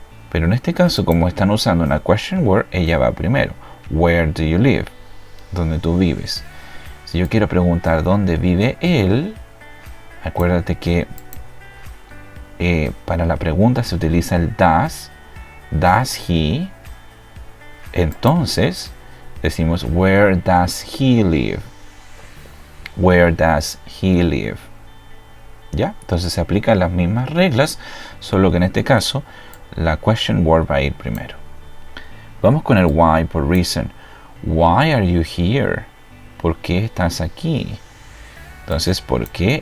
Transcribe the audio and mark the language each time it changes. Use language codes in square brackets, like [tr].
[es] Pero en este caso, como están usando una question word, ella va primero. [en] Where do you live? [es] ¿Dónde tú vives? Si yo quiero preguntar dónde vive él, acuérdate que para la pregunta se utiliza el does. [en] Does he? [es] Entonces decimos [en] where does he live? Where does he live? [es] ¿Ya? Entonces se aplican las mismas reglas, solo que en este caso la question word va a ir primero. Vamos con el [en] why por reason. Why are you here? [es] ¿Por qué estás aquí? Entonces, ¿por qué?